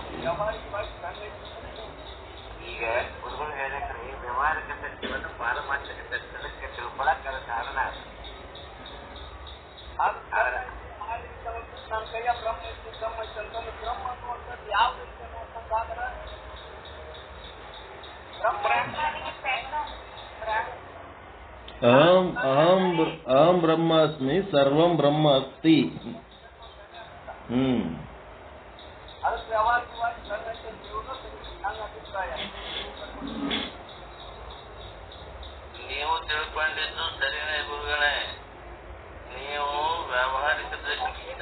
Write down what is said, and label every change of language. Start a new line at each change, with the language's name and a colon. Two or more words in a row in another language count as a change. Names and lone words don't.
Kannada: ವ್ಯವಹಾರಿಕವಾಗಿ ಬ್ರಹ್ಮ ಐತೆ. ಈಗ ಗುರುಗಳು ಹೇಳಕ್ರಿ ವ್ಯವಹಾರಿಕ ಸತ್ಯವನ್ನು ಪಾರಮಾರ್ಥಿಕ ಸತ್ಯಕ್ಕೆ ತಿಳ್ಕೊಳಕ್ಕೆ ಕಾರಣ ನನ್ನ ಕೈಯ ಬ್ರಹ್ಮ ಐತಿ ಅಂತಂದ್ರೆ ಬ್ರಹ್ಮ ಅನ್ನುವಂಥದ್ದು ಯಾವ ರೀತಿ ಅನ್ನುವಂಥದ್ದಾದ್ರೆ
Sanskrit: ಅಹಂ ಬ್ರಹ್ಮಾಸ್ಮಿ ಸರ್ವಂ ಬ್ರಹ್ಮ ಅಸ್ತಿ.
Kannada: ಅದಕ್ಕೆ ವ್ಯವಹಾರಿಕವಾಗಿ ನನ್ನ ಅಭಿಪ್ರಾಯ. ನೀವು ತಿಳ್ಕೊಂಡಿದ್ದು ಸರಿನೇ ಗುರುಗಳೇ. ನೀವು ವ್ಯಾವಹಾರಿಕ ದೃಷ್ಟಿಯಿಂದ